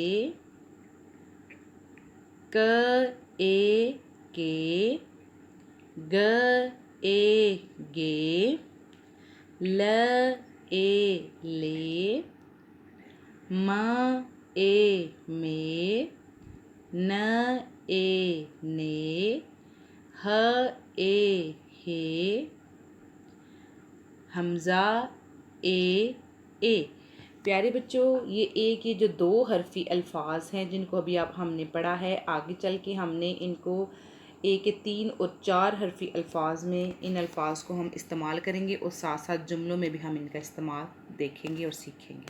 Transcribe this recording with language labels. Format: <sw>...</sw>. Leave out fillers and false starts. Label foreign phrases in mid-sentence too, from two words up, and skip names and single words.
<ur>ک اے کے، گ اے گے، ل اے لے، م اے میں، ن اے نے، ہ اے ہے، ہمزہ اے اے. پیارے بچو، یہ اے کے جو 2 حرفی الفاظ ہیں جن کو ابھی آپ ہم نے پڑھا ہے، آگے چل کے ہم نے ان کو اے کے 3 اور 4 حرفی الفاظ میں ان الفاظ کو ہم استعمال کریں گے اور ساتھ ساتھ جملوں میں بھی ہم ان کا استعمال دیکھیں گے اور سیکھیں گے.</ur>